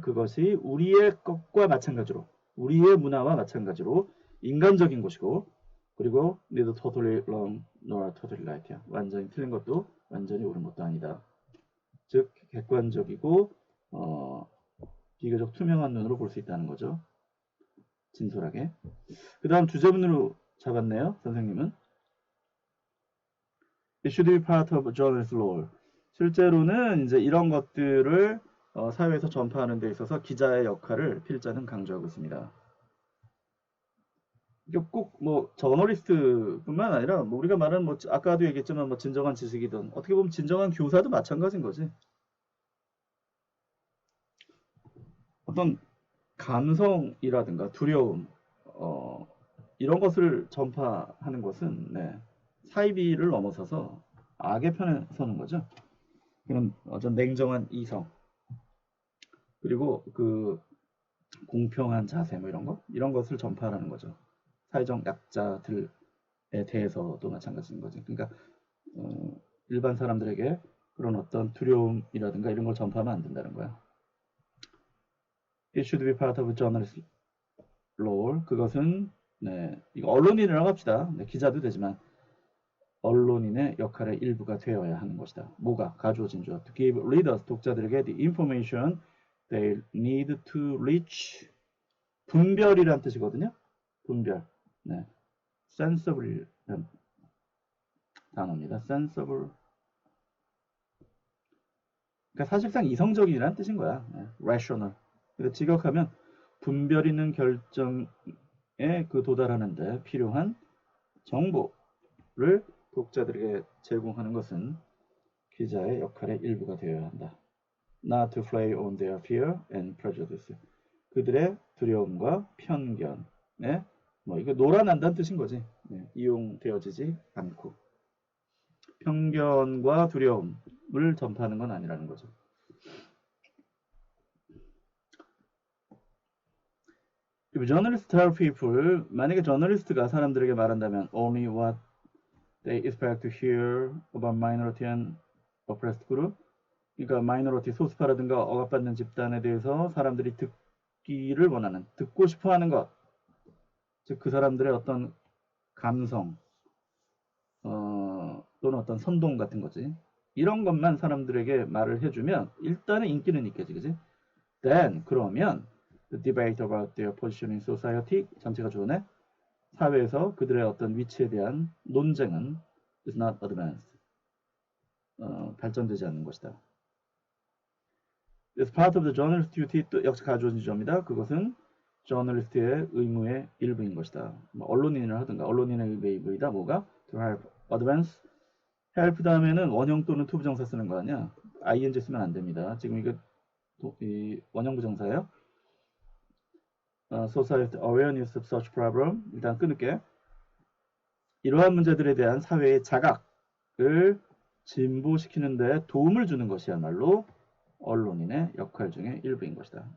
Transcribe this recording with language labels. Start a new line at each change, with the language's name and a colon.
Korean: 그것이 우리의 것과 마찬가지로 우리의 문화와 마찬가지로 인간적인 것이고 그리고
English: neither totally wrong nor totally right
Korean: 야. 완전히 틀린 것도 완전히 옳은 것도 아니다. 즉 객관적이고 비교적 투명한 눈으로 볼 수 있다는 거죠. 진솔하게. 그 다음 주제문으로 잡았네요. 선생님은.
English: It should be part of a journalist's role.
Korean: 실제로는 이제 이런 것들을 사회에서 전파하는 데 있어서 기자의 역할을 필자는 강조하고 있습니다. 꼭 뭐 저널리스트뿐만 아니라 뭐 우리가 말하는 뭐 아까도 얘기했지만 뭐 진정한 지식이든 어떻게 보면 진정한 교사도 마찬가지인 거지. 어떤 감성이라든가 두려움 이런 것을 전파하는 것은 네, 사이비를 넘어서서 악의 편에 서는 거죠. 그런 어떤 냉정한 이성 그리고 그 공평한 자세 뭐 이런 것을 전파하는 거죠. 사회적 약자들에 대해서도 마찬가지인 거죠. 그러니까 일반 사람들에게 그런 어떤 두려움이라든가 이런 걸 전파하면 안 된다는 거야.
English: It should be part of a journalist role.
Korean: 그것은 네, 이거 언론인이라고 합시다. 네, 기자도 되지만 언론인의 역할의 일부가 되어야 하는 것이다. 뭐가? 가주어진 줄.
English: To give readers,
Korean: 독자들에게
English: the information they need to reach.
Korean: 분별이란 뜻이거든요. 분별. 네. sensible이란 단어입니다. sensible. 그러니까 사실상 이성적이라는 뜻인 거야.
English: rational.
Korean: 그래서 직역하면 분별 있는 결정에 그 도달하는데 필요한 정보를 독자들에게 제공하는 것은 기자의 역할의 일부가 되어야 한다.
English: Not to play on their fear and prejudice.
Korean: 그들의 두려움과 편견에 뭐 이거 놀아난다는 뜻인 거지. 이용되어지지 않고 편견과 두려움을 전파하는 건 아니라는 거죠.
English: If journalists tell people,
Korean: 만약에 저널리스트가 사람들에게 말한다면
English: only what they expect to hear about minority and oppressed group,
Korean: 그러니까 마이너리티 소수파라든가 억압받는 집단에 대해서 사람들이 듣기를 원하는, 듣고 싶어하는 것, 즉 그 사람들의 어떤 감성 또는 어떤 선동 같은 거지. 이런 것만 사람들에게 말을 해주면 일단은 인기는 있겠지, 그지?
English: Then
Korean: 그러면
English: the debate about their position in society
Korean: 전체가 좋네. 사회에서 그들의 어떤 위치에 대한 논쟁은
English: is not advanced.
Korean: 발전되지 않는 것이다.
English: It's part of the journalist's duty.
Korean: 또 역시 가져온 지점이다. 그것은 저널리스트의 의무의 일부인 것이다. 뭐 언론인을 하든가 언론인의 의무이다. 뭐가?
English: To help advance.
Korean: help 다음에는 원형 또는 to 부정사 쓰는 거 아니야? ing 쓰면 안 됩니다. 지금 이거 이 원형 부정사예요.
English: Society awareness of such problem.
Korean: 일단 끊을게. 이러한 문제들에 대한 사회의 자각을 진보시키는 데 도움을 주는 것이야말로 언론인의 역할 중에 일부인 것이다.